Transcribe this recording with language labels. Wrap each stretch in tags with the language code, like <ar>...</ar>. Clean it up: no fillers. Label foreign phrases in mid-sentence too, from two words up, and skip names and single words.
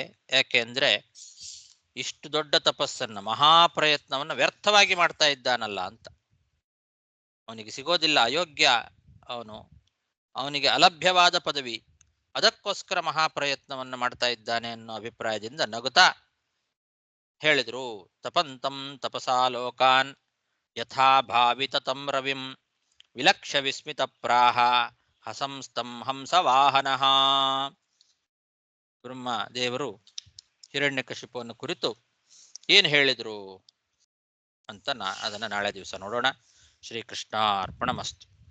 <kn>ಯಾಕೆ ಅಂದ್ರೆ ಇಷ್ಟು ದೊಡ್ಡ ತಪಸ್ಸನ್ನ, ಮಹಾಪ್ರಯತ್ನವನ್ನ ವ್ಯರ್ಥವಾಗಿ ಮಾಡ್ತಾ ಇದ್ದಾನಲ್ಲ ಅಂತ. ಅವನಿಗೆ ಸಿಗೋದಿಲ್ಲ, ಅಯೋಗ್ಯ ಅವನಿಗೆ ಅಲಭ್ಯವಾದ ಪದವಿ, ಅದಕ್ಕೋಸ್ಕರ ಮಹಾಪ್ರಯತ್ನವನ್ನು ಮಾಡ್ತಾ ಇದ್ದಾನೆ ಅನ್ನೋ ಅಭಿಪ್ರಾಯದಿಂದ ನಗುತ್ತಾ ಹೇಳಿದ್ರು.</kn> <sa>ತಪಂತಂ ತಪಸಾ ಲೋಕಾನ್ ಯಥಾ ಭಾವಿತ ತಂ ರವಿಂ ವಿಲಕ್ಷ್ಯ ವಿಸ್ಮಿತ ಪ್ರಾಹ ಹಸಂಸ್ತಂ ಹಂಸವಾಹನಃ.</sa> <kn>ಬ್ರಹ್ಮ ದೇವರು ಹಿರಣ್ಯಕಶಿಪುವನ್ನು ಕುರಿತು ಏನು ಹೇಳಿದ್ರು ಅಂತ ಅದನ್ನ ನಾಳೆ ದಿವಸ ನೋಡೋಣ. ಶ್ರೀಕೃಷ್ಣಾರ್ಪಣಮಸ್ತು.</kn>